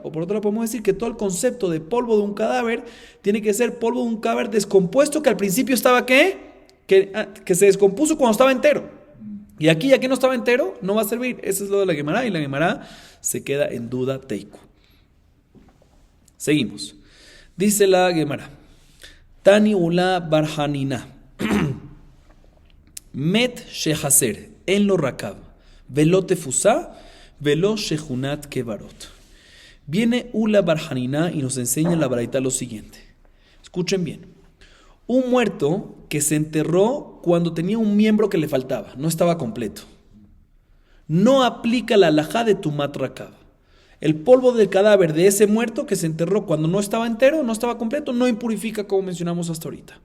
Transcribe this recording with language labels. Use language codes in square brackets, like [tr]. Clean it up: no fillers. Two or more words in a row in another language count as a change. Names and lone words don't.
[es] O por otro lado, podemos decir que todo el concepto de polvo de un cadáver tiene que ser polvo de un cadáver descompuesto que al principio estaba ¿qué? Que se descompuso cuando estaba entero. Y aquí, ya que no estaba entero, no va a servir. Eso es lo de la Gemara y la Gemara se queda en duda teiku. Seguimos. Dice la Gemara. [he] תני עולא בר חנינא. מת שחסר אין לו רקב. ולא תפוסה, ולא שכונת קברות. [es] Viene ula barhanina y nos enseña la baraita lo siguiente. Escuchen bien. Un muerto que se enterró cuando tenía un miembro que le faltaba, no estaba completo. No aplica la halajá de [he] טומאת רקב. [es] El polvo del cadáver de ese muerto que se enterró cuando no estaba entero, no estaba completo, no impurifica como mencionamos hasta ahorita.